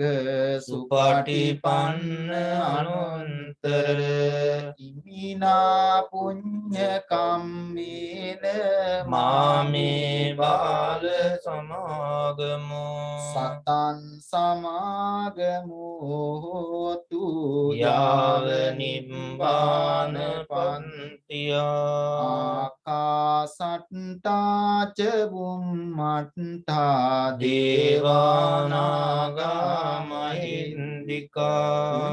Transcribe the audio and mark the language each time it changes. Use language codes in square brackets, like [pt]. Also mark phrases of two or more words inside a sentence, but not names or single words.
[pi] සුපටිපන්න අනුත්තර ඉමිනා පුඤ්ඤ කම්මේන මාමේ බාල සමාගමෝ සතං සමාගමෝ හෝතු යාව නිබ්බාන පන්තියා ආකාසට්ටා ච බුම්මට්ටා දේවානාගා මහින්దికා